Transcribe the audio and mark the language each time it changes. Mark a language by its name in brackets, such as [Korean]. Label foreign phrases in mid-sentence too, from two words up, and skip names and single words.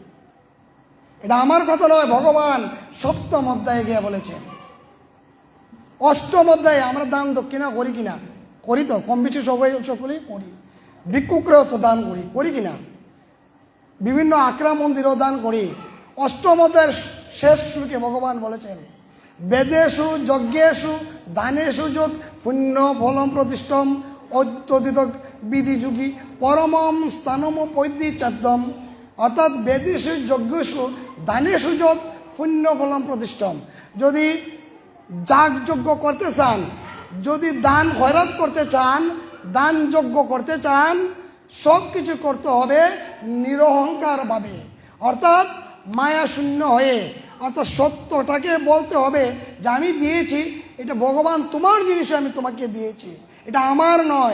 [Bangla] এটা আমার কথা নয়, ভগবান সপ্তম অধ্যায়ে গিয়ে বলেছেন। অষ্টম অধ্যায়ে আমরা দান দক্ষিণা করি কিনা? করি তো, কম বেশি সকলেই করি। ভিক্ষুকরেও তো দান করি কিনা? বিভিন্ন আক্রা মন্দিরও দান করি। অষ্টম অধ্যায়ের শেষ শ্লোকে ভগবান বলেছেন, [Sanskrit] বেদেষু যজ্ঞেষু দানেষু যৎ পুণ্য ফলম প্রতিষ্ঠম অত্যদিত বিধিযুগী পরমম স্থানম পৈদি চাদ্যম। অর্থাৎ বেদেষু যজ্ঞেষু দানেষু যৎ পুণ্য ফলম প্রতিষ্ঠম। [Bangla] যদি যাগযজ্ঞ করতে চান, যদি দান খয়রাত করতে চান, দান যজ্ঞ করতে চান, সব কিছু করতে হবে নিরহংকারভাবে, অর্থাৎ মায়া শূন্য হয়ে। অর্থাৎ সত্যটাকে বলতে হবে যে আমি দিয়েছি, এটা ভগবান তোমার জিনিস, আমি তোমাকে দিয়েছি, এটা আমার নয়।